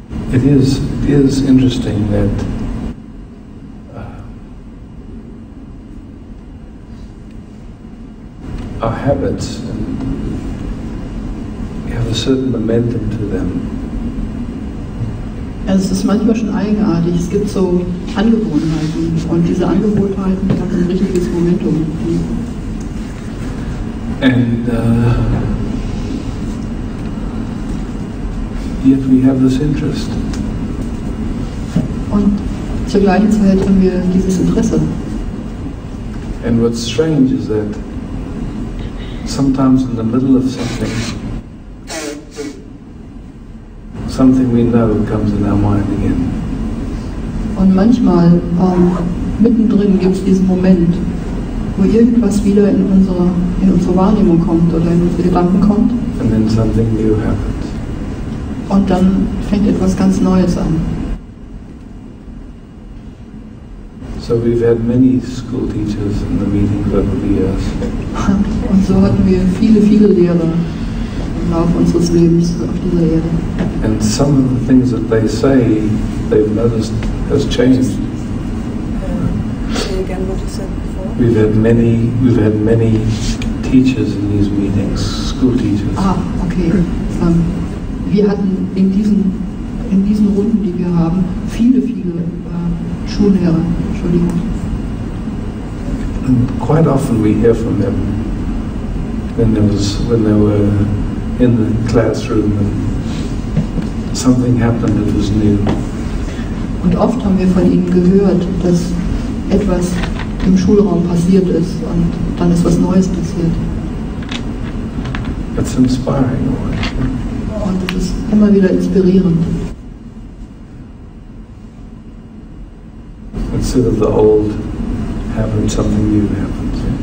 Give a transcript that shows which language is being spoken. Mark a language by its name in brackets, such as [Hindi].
[English] It is interesting that our habits have a certain momentum to them. [German] Also es ist manchmal schon eigenartig. Es gibt so Angewohnheiten und diese Angewohnheiten haben ein richtiges Momentum. [English] And yet we have this interest. [German] Und zur gleichen Zeit haben wir dieses Interesse. [English] And what's strange is that sometimes in the middle of something we know comes in our mind again. [German] Und manchmal mittendrin gibt es diesen Moment, wo irgendwas wieder in unsere Wahrnehmung kommt oder in unsere Gedanken kommt. [English] And then something new happens. [German] Und dann fängt etwas ganz Neues an. [English] So we've had many school teachers in the meetings over the years. [German] Und so hatten wir viele, viele Lehrer im Laufe unseres Lebens auf dieser Erde. [English] And some of the things that they say, they've noticed has changed. Say again what you said before. We've had many teachers in these meetings, school teachers. Okay. [German] Wir hatten in diesen Runden, die wir haben, viele Schullehrer. Entschuldigung. [English] And quite often we hear from them when they were in the classroom and something happened that was new. [German] Und oft haben wir von ihnen gehört, dass etwas im Schulraum passiert ist und dann ist was Neues passiert. [English] It's inspiring. [German] Und es ist immer wieder inspirierend. [English] Instead of the old happened, something new happens.